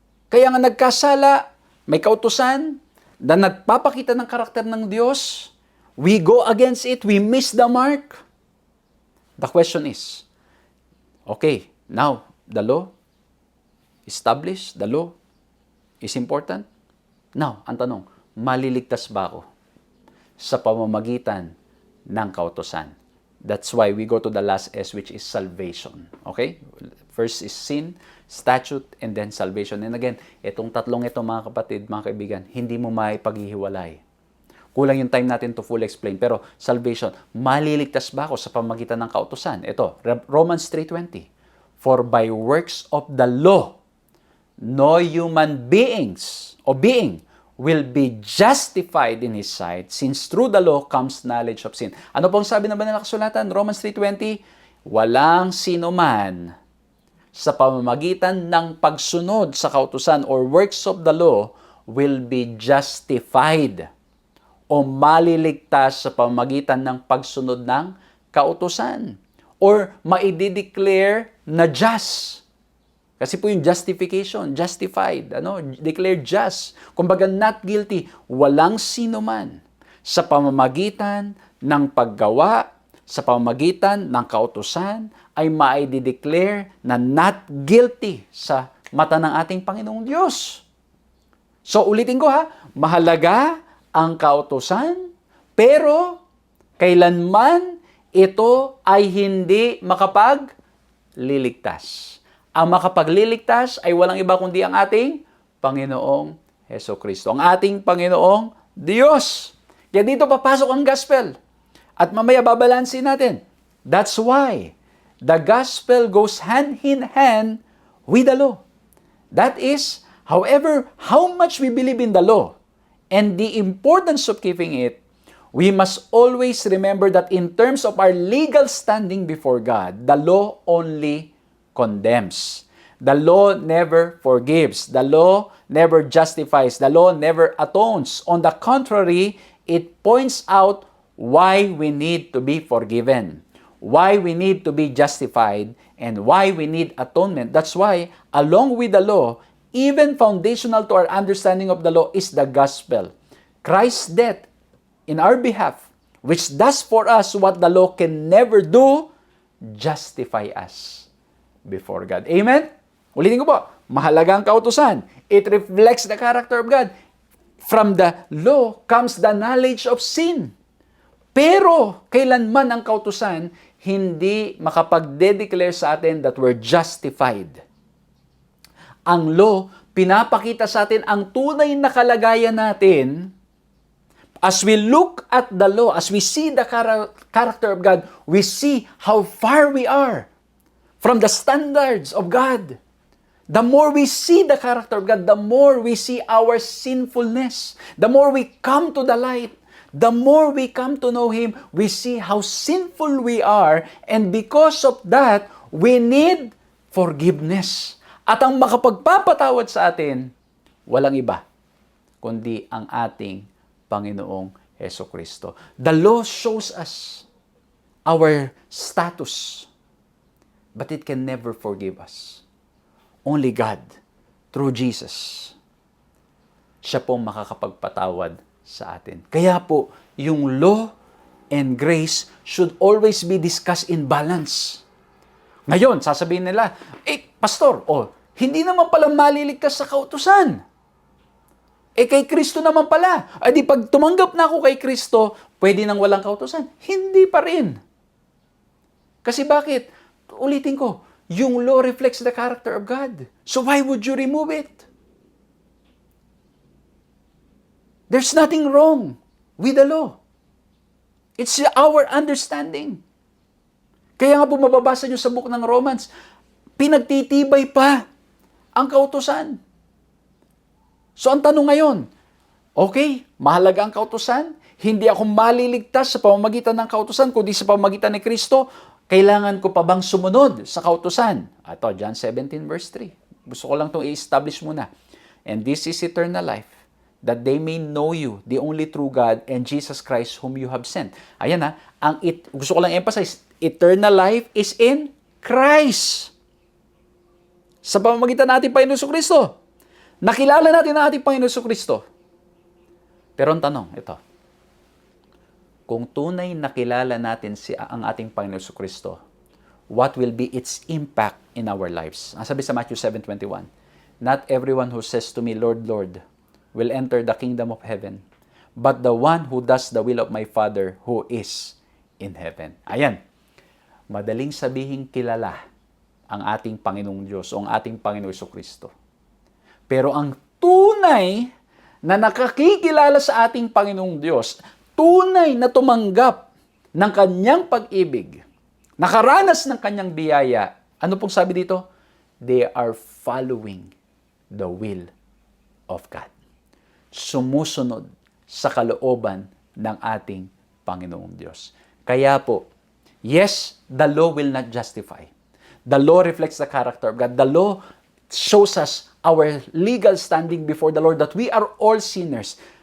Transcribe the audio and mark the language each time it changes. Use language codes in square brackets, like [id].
[tl] Kaya nga nagkasala, may kautusan na nagpapakita ng karakter ng Diyos. [en] We go against it, we miss the mark. The question is, okay, now the law established, the law is important. [tl] Now, ang tanong, maliligtas ba ako sa pamamagitan ng kautusan? [en] That's why we go to the last S, which is salvation. Okay? First is sin, statute, and then salvation. [tl] And again, itong tatlong ito, mga kapatid, mga kaibigan, hindi mo maipaghihiwalay. Kulang yung time natin [en] to fully explain. [tl] Pero salvation, maliligtas ba ako sa pamamagitan ng kautusan? Ito, Romans 3:20. [en] For by works of the law, no human being will be justified in His sight, since through the law comes knowledge of sin. [tl] Ano pong sabi na ba ng kasulatan? Romans 3:20, walang sino man sa pamamagitan ng pagsunod sa kautusan or [en] works of the law will be justified [tl] o maliligtas sa pamamagitan ng pagsunod ng kautusan or maidideclare na just. Kasi po yung [en] justification, justified, declared just. [tl] Kumbaga [en] not guilty, [tl] walang sino man sa pamamagitan ng paggawa, sa pamamagitan ng kautusan, ay maidideclare na not guilty sa mata ng ating Panginoong Diyos. So ulitin ko mahalaga ang kautusan, pero kailanman ito ay hindi makapagliligtas. Ang makapagliligtas ay walang iba kundi ang ating Panginoong Hesukristo, ang ating Panginoong Diyos. Kaya dito papasok ang gospel. At mamaya babalansin natin. [en] That's why the gospel goes hand in hand with the law. That is, however, how much we believe in the law and the importance of keeping it, we must always remember that in terms of our legal standing before God, the law only condemns. The law never forgives. The law never justifies. The law never atones. On the contrary, it points out why we need to be forgiven, why we need to be justified, and why we need atonement. That's why, along with the law, even foundational to our understanding of the law is the gospel. Christ's death in our behalf, which does for us what the law can never do, justify us before God. Amen? [tl] Ulitin ko po, mahalaga ang kautusan. [en] It reflects the character of God. From the law comes the knowledge of sin. [tl] Pero, kailanman ang kautusan, hindi makapag-declare sa atin [en] that we're justified. [tl] Ang law, pinapakita sa atin ang tunay na kalagayan natin. [en] As we look at the law, as we see the character of God, we see how far we are from the standards of God. The more we see the character of God, the more we see our sinfulness. The more we come to the light, the more we come to know Him, we see how sinful we are, and because of that, we need forgiveness. [tl] At ang makapagpapatawad sa atin, walang iba, kundi ang ating Panginoong Hesukristo. [en] The law shows us our status, but it can never forgive us. Only God, through Jesus, [tl] siya pong makakapagpatawad sa atin. Kaya po, yung [en] law and grace should always be discussed in balance. [tl] Ngayon, sasabihin nila, pastor, hindi naman pala maliligtas sa kautusan. Kay Kristo naman pala. Di pag tumanggap na ako kay Kristo, pwede nang walang kautusan. Hindi pa rin. Kasi bakit? Ulitin ko, yung [en] law reflects the character of God. So why would you remove it? There's nothing wrong with the law. It's our understanding. [tl] Kaya nga po mababasa nyo sa book ng Romans, pinagtitibay pa ang kautusan. So ang tanong ngayon, okay, mahalaga ang kautusan, hindi ako maliligtas sa pamamagitan ng kautusan, kundi sa pamamagitan ni Kristo, kailangan ko pa bang sumunod sa kautusan? Ito, John 17 verse 3. Gusto ko lang itong i-establish muna. [en] And this is eternal life, that they may know you, the only true God, and Jesus Christ whom you have sent. [tl] Ayan gusto ko lang [en] emphasize, eternal life is in Christ. [tl] Sa pamamagitan natin Panginoon Jesucristo. Nakilala natin ang ating Panginoon Jesucristo. Pero ang tanong, ito. Kung tunay nakilala natin ang ating Panginoon Jesucristo, [en] what will be its impact in our lives? [tl] Ang sabi sa [en] Matthew 7:21, not everyone who says to me, Lord, Lord, will enter the kingdom of heaven, but the one who does the will of my Father who is in heaven. [tl] Ayan. Madaling sabihin kilala ang ating Panginoong Diyos o ang ating Panginoong Jesucristo. Pero ang tunay na nakakikilala sa ating Panginoong Diyos, tunay na tumanggap ng kanyang pag-ibig, nakaranas ng kanyang biyaya, ano pong sabi dito? [en] They are following the will of God. [tl] Sumusunod sa kalooban ng ating Panginoong Diyos. Kaya po, yes, [en] the law will not justify. The law reflects the character of God. The law shows us our legal standing before the Lord, that we are all sinners.